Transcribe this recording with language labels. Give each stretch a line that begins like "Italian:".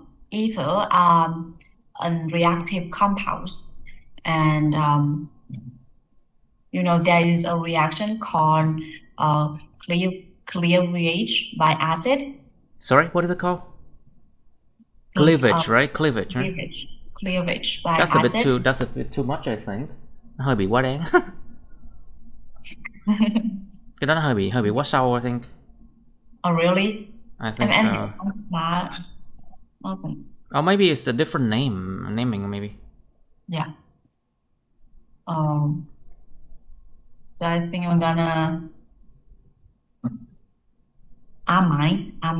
English: Ether are unreactive compounds, and you know, there is a reaction called cleavage by acid. Sorry, what is it called? Cleavage, right? Cleavage, right? Cleavage by that's acid. That's a bit too much, I think.
Vietnamese: Nó hơi bị quá đáng. Cái đó nó hơi bị quá sâu,
English: I think. Oh, really? I think so. Okay. Or maybe it's a different naming, maybe. Yeah. So I think I'm gonna amine.